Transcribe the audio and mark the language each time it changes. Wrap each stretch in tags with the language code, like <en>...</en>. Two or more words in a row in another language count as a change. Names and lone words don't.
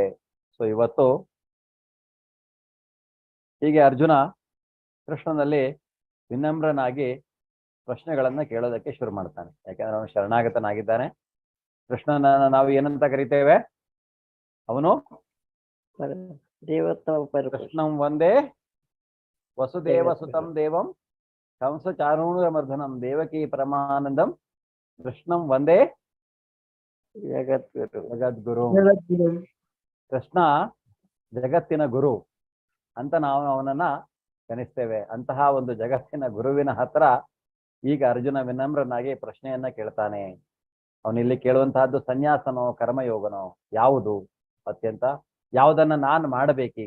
<kn>ಸೊ ಇವತ್ತು ಹೀಗೆ ಅರ್ಜುನ ಕೃಷ್ಣನಲ್ಲಿ ವಿನಮ್ರನಾಗಿ ಪ್ರಶ್ನೆಗಳನ್ನ ಕೇಳೋದಕ್ಕೆ ಶುರು ಮಾಡ್ತಾನೆ. ಯಾಕಂದ್ರೆ ಅವನು ಶರಣಾಗತನಾಗಿದ್ದಾನೆ. ಕೃಷ್ಣನನ್ನ ನಾವು ಏನಂತ ಕರಿತೇವೆ?</kn> <sa>ಅವನು ಕೃಷ್ಣಂ ವಂದೇ ವಸುದೇವ ಸುತಂ ದೇವಂ ಕಂಸ ಚಾರೂಣಮರ್ಧನಂ ದೇವಕಿ ಪರಮಾನಂದಂ ಕೃಷ್ಣಂ ವಂದೇ ಜಗದ್ಗುರು.</sa> <kn>ಕೃಷ್ಣ ಜಗತ್ತಿನ ಗುರು ಅಂತ ನಾವು ಅವನನ್ನ ಕನಿಸ್ತೇವೆ. ಅಂತಹ ಒಂದು ಜಗತ್ತಿನ ಗುರುವಿನ ಹತ್ರ ಈಗ ಅರ್ಜುನ ವಿನಮ್ರನಾಗಿ ಪ್ರಶ್ನೆಯನ್ನ ಕೇಳ್ತಾನೆ. ಅವನಿಲ್ಲಿ ಕೇಳುವಂತಹದ್ದು ಸನ್ಯಾಸನೋ ಕರ್ಮಯೋಗನೋ, ಯಾವುದು ಅತ್ಯಂತ, ಯಾವುದನ್ನ ನಾನು ಮಾಡಬೇಕೀಗ?</kn>